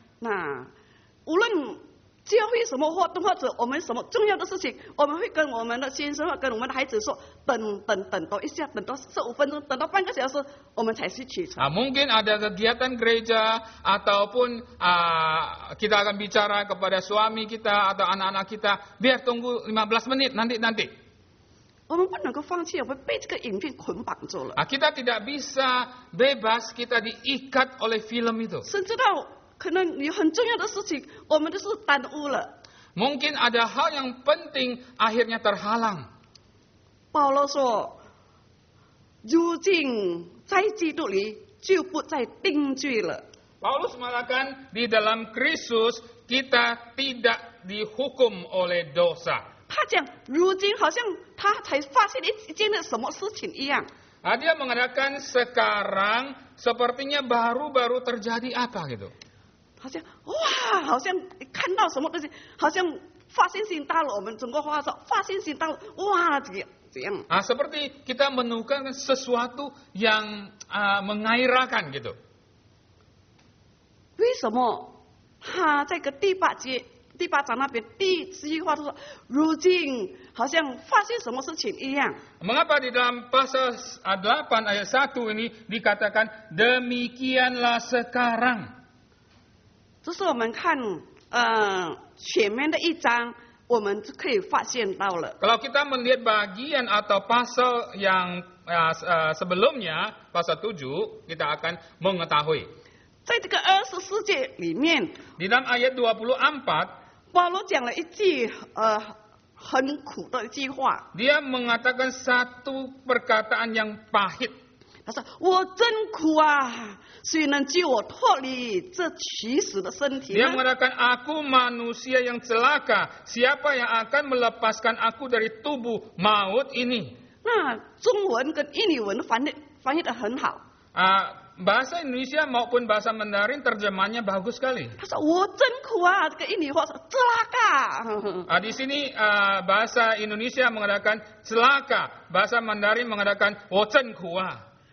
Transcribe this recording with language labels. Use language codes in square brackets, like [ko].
[zh] 那无论教会什么活动或者我们什么重要的事情，我们会跟我们的先生或跟我们的孩子说，等多一下，等到15分钟，等到半个小时，我们才去启程。 [id] Mungkin ada kegiatan gereja ataupun kita akan bicara kepada suami kita atau anak-anak kita, biar tunggu 15 menit nanti. [zh] 我们不能够放弃，我们被这个影片捆绑住了， [id] Kita tidak bisa bebas, kita diikat oleh film itu. [zh] 甚至到可能有很重要的事情，我们都是耽误了。 [id] Mungkin ada hal yang penting akhirnya terhalang. [zh] 保罗说：“如今在基督里就不再定罪了。” [id] Paulus mengatakan di dalam Kristus kita tidak dihukum oleh dosa. [zh] 他讲，如今好像他才发现一件的什么事情一样。 [id] Dia mengatakan sekarang sepertinya baru-baru terjadi apa gitu. [zh] 好像哇，好像看到什么东西，好像发现新大陆。我们中国话说发现新大陆，哇，这样。 [id] Seperti kita menemukan sesuatu yang menggairahkan gitu. [zh] 为什么他在个第八章那边第一句话说，如今好像发现什么事情一样。 [id] Mengapa di dalam pasal 8 ayat 1 ini dikatakan demikianlah sekarang? [zh] 这是我们看前面的一章，我们就可以发现到了。 [id] Kalau kita melihat bagian atau pasal yang sebelumnya, pasal 7, kita akan mengetahui. [zh] 在这个24节里面， [id] Di dalam ayat 24, [zh] 保罗讲了一句很苦的一句话， [id] dia mengatakan satu perkataan yang pahit. [zh] 他说：“我真苦啊，谁能救我脱离这取死的身体 [id] Dia mengatakan, aku manusia yang celaka. Siapa yang akan melepaskan aku dari tubuh maut ini? [zh] 那中文跟印尼文翻译得很好。 [id] Bahasa Indonesia maupun bahasa Mandarin terjemahannya bagus sekali. [zh] 他说：“我真苦啊！” 这个印尼话说 “celaka”。 [id] Di sini bahasa Indonesia mengatakan celaka, bahasa Mandarin mengatakan [zh] 我真苦啊。